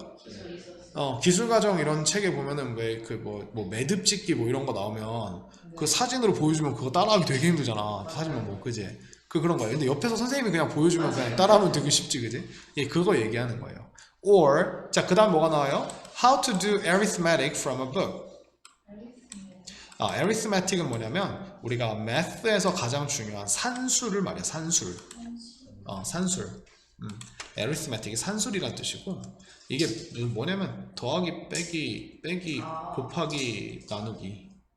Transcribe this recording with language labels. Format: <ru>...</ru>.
<ko>기술과정 이런 책에 보면은 왜 그 뭐 매듭 짓기 뭐 이런 거 나오면 그 사진으로 보여주면 그거 따라하기 되게 힘들잖아. 사진만 뭐 그지? 그런 거예요. 근데 옆에서 선생님이 그냥 보여주면 그냥 따라하면 되게 쉽지, 그지? 예, 그거 얘기하는 거예요. Or 자, 그다음 뭐가 나와요?</ko> <en>How to do arithmetic from a book.</en> <ko>arithmetic은 뭐냐면 우리가 math에서 가장 중요한 산술을 말이야. 산술. 산술. arithmetic이 산술이란 뜻이고 이게 뭐냐면 더하기 빼기 곱하기 나누기.</ko>